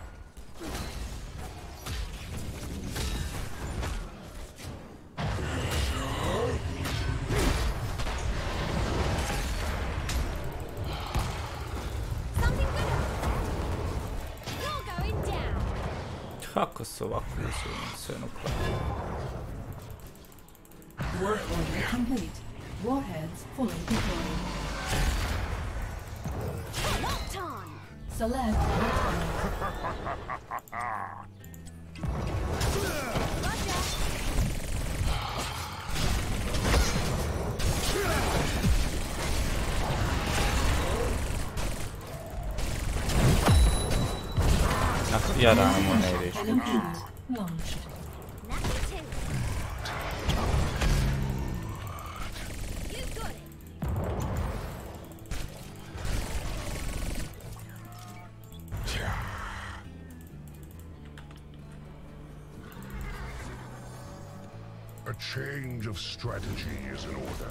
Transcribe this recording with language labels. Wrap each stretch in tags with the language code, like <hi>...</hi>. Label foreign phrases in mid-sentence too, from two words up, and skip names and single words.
<en>Something good. You're going down.</en> <bs>Kako se ovako uzeo sve nuklearno?</bs> <en>Work order complete. Warheads fully deployed. Locked on. Select return. Roger.</en> <bs>Ja rano ne ideš.</bs> <en>Enemy unit launched. Nothing to it. You got it. A change of strategy is in order.</en>